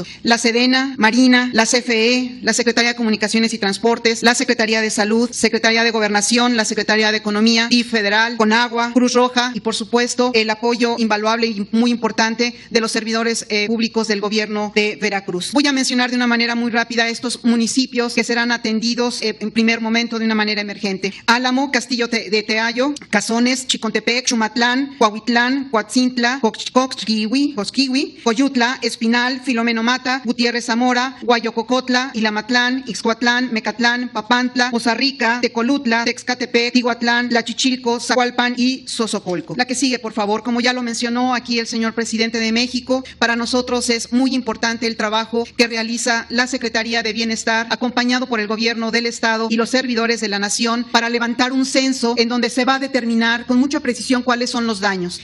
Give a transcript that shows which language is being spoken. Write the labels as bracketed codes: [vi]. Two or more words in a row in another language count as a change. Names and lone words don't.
[es] La Sedena, Marina, la CFE, la Secretaría de Comunicaciones y Transportes, la Secretaría de Salud, Secretaría de Gobernación, la Secretaría de Economía y Federal, Conagua, Cruz Roja y, por supuesto, el apoyo invaluable y muy importante de los servidores públicos del Gobierno de Veracruz. Voy a mencionar de una manera muy rápida estos municipios que serán atendidos en primer momento de una manera emergente: Álamo, Castillo de Teayo, Cazones, Chicontepec, Xumatlán, Coahuitlán, Coatzintla, Coxquihui, Coyutla, Espinal, Filomeno Mata, Gutiérrez Zamora, Guayococotla, Ilamatlán, Ixcuatlán, Mecatlán, Papantla, Poza Rica, Tecolutla, Texcatepec, Tihuatlán, Tlachichilco, Zacualpan y Sosocolco. La que sigue, por favor. Como ya lo mencionó aquí el señor presidente de México, para nosotros es muy importante el trabajo que realiza la Secretaría de Bienestar, acompañado por el gobierno del Estado y los servidores de la Nación, para levantar un censo en donde se va a determinar con mucha precisión cuáles son los daños.